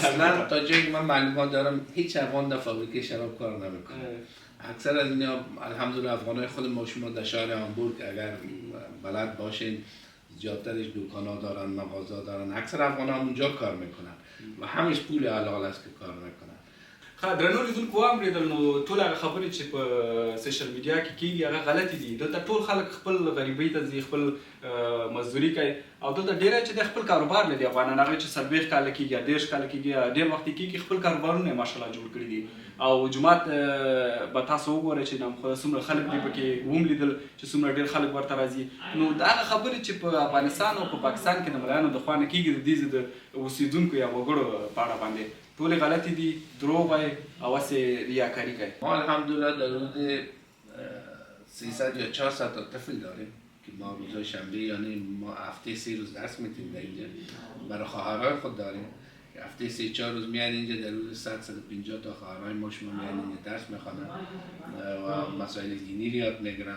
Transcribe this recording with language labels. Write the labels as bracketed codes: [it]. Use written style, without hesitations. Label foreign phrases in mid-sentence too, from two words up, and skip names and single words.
[fa] اصلا تا جایی که من معلومات دارم هیچ افغان در فابریکه شراب کار نمیکنه. اکثر از اینا الحمدلله افغانای خود ما شما در شهر هامبورگ اگر بلد باشین زیادترش دکانا دارن، مغازه دارن، اکثر افغان ها اونجا کار میکنن و همش پول حلال است که کار میکنن. [ps] درنو لیدونکو واورېدل نو ټول هغه خبرې چې په سوشل میډیا کې کېږي هغه غلطې دي. دلته ټول خلک خپل غریبۍ ته ځي، خپل مزدوري کوي او دلته ډېری چې د خپل کاروبار لري افغانان، هغه چې 40 کاله کېږي یا 30 کاله کېږي یا ډېر وخت کېږي خپل کاروبارونه یې ماشاءالله جوړ کړي دي. او جومات به تاسو وګورئ چې څومره خلک دي پکې وم لیدل چې څومره ډېر خلک ورته راځي. نو دا هغه خبرې چې په افغانستان او په پاکستان کې د ملایانو د خوا نه کېږي د دې د اوسېدونکو یا وګړو په اړه باندې ټولې غلطې دي، دروغ وایي او هسې ریاکاري کوي. [fa] ما الحمدلله در حدود 300 یا 400 تا طفل داریم که ما روزهای شنبه یعنی ما هفته 3 روز درس میتیم در اینجا. برای خواهرای خود داریم که هفته 3-4 روز میان اینجا، در حدود 100-150 تا خواهرای ما شما میان اینجا درس میخوانن و مسائل دینی رو یاد میگیرن.